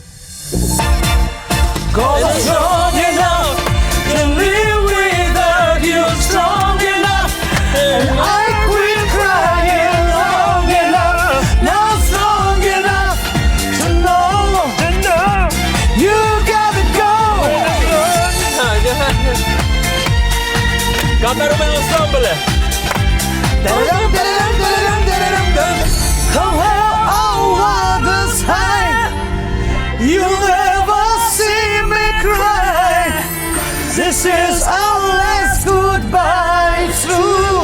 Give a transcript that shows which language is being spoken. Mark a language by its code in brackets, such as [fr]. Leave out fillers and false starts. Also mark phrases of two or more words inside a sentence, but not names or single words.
[en] 'Cause I'm strong enough to live without you, strong enough, and I quit crying long enough, now strong enough to know you gotta go. [hy] Կատարում է ensemble-ը։ [en] Come over this high. You'll never see me cry. This is our last goodbye true.